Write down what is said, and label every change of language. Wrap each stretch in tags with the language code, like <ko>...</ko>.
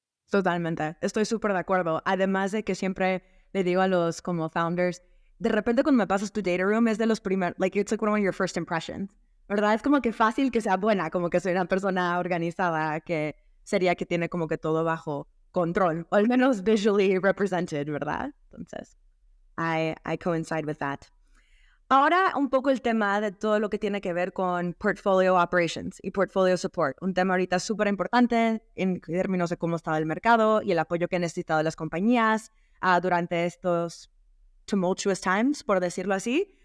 <es>Totalmente, estoy súper de acuerdo. Además de que siempre le digo a los como founders, de repente cuando me pasas tu data room es de los primeros,</es> <en>like it's like one of your first impressions,</en> <es>¿verdad? Es como que fácil que sea buena, como que soy una persona organizada, que sería que tiene como que todo bajo control, o al menos</es> <en>visually represented,</en> <es>¿verdad? Entonces,</es> <en>I coincide with that.</en> <es>Ahora un poco el tema de todo lo que tiene que ver con portfolio operations y portfolio support. Un tema ahorita súper importante en términos de cómo estaba el mercado y el apoyo que han necesitado las compañías durante estos</es> <en>tumultuous times,</en> <es>por decirlo así.</es>